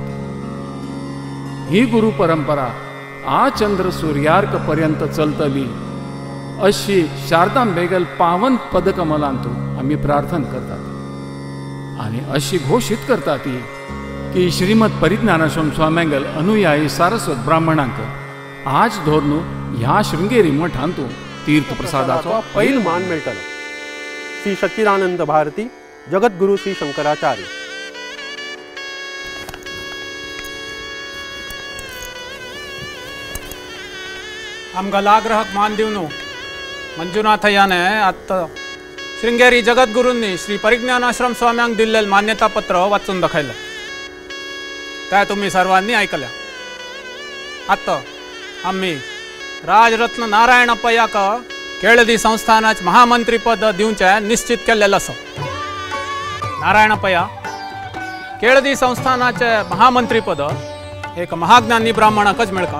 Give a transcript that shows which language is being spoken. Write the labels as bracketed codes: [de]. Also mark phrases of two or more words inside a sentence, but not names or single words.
[kok] ही गुरु परंपरा आ चंद्र सूर्यार्क पर्यंत चलतली अशी शारदांबेगेल पावन पदकमलांतू आमी प्रार्थना करतात. आनी अशी घोषित करतात की श्रीमद परिज्ञानाश्रम स्वाम्यांगेल अनुयायी सारस्वत ब्राह्मणांक आज धोरनू ह्या शृंगेरी मठांतू तीर्थ प्रसादाचो पैल मान मेळटलो. श्री सच्चिदानंद भारती जगद्गुरु श्री शंकराचार्य. आमकां आग्रहाक मान दिवन मंजुनाथय्याने आत्ता श्रृंगेरी जगद्गुरूंनी श्री परिज्ञानाश्रम स्वाम्यांक दिल्लें मान्यता पत्र वाचून दाखयलें. त्या तुम्ही सर्वांनी ऐकल्या. आता आम्ही राजरत्न नारायणप्पयाक केळदी संस्थानाच महामंत्री पद दिवचे निश्चित केलेलं असं. नारायणप्पया केळदी संस्थानाचे महामंत्री पद एक महाज्ञानी ब्राह्मणाकच मिळका.